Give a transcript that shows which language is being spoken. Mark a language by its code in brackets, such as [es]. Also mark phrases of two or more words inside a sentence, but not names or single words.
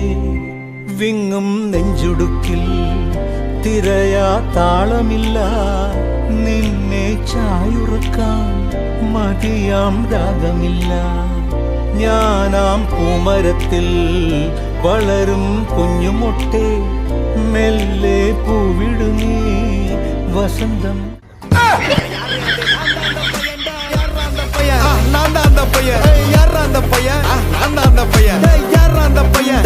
[ml] വിങ്ങും നെഞ്ചുടുക്കിൽ തിരയാ താളമില്ല, നിന്നെ ചായുറക്കാൻ മതിയാം രാഗമില്ല. ഞാനാം പൂമരത്തിൽ വളരും കുഞ്ഞുമൊട്ടെ, മെല്ലെ പൂവിടുന്നീ വസന്തം. [ta] நான் தான் அந்த பையன், யாரா அந்த பையன், நான் தான் அந்த பையன், யாரா அந்த பையன்.